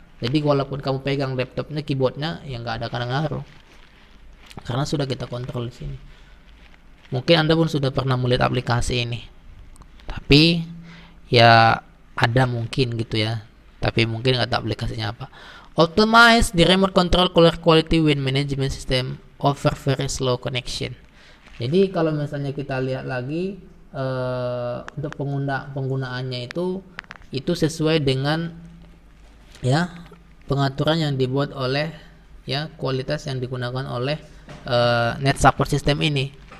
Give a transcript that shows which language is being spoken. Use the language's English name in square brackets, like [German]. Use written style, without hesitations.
[Indonesian] Jadi walaupun kamu pegang laptopnya, keyboardnya ya nggak ada ngaruh. Karena sudah kita kontrol di sini. Mungkin Anda pun sudah pernah melihat aplikasi ini. Tapi ya ada mungkin gitu ya. Tapi mungkin nggak tahu aplikasinya apa. [English] Optimize the remote control color quality when management system over very slow connection. [Indonesian] Jadi kalau misalnya kita lihat lagi untuk penggunaannya itu sesuai dengan ya pengaturan yang dibuat oleh ya kualitas yang digunakan oleh Net Support System ini.